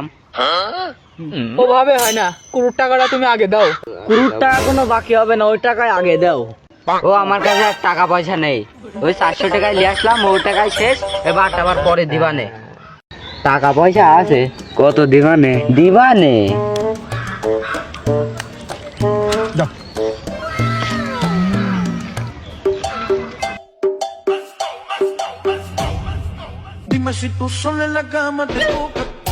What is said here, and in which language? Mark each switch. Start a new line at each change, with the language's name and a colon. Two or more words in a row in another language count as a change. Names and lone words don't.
Bangla: ওভাবে হয় না, কুড়ুর টাকাটা তুমি আগে দাও। কুড়ুর টাকা কোনো বাকি হবে না, ওই টাকায় আগে দাও। ও আমার কাছে আর টাকা পয়সা নেই, ওই 400 টাকায় নিয়ে আসলাম, ওই টাকায় শেষ। এবার আবার পরে দিবানে, টাকা পয়সা আছে, কত দিবানে দিবানে।
Spanish: Dime si tú sola en la cama te toca.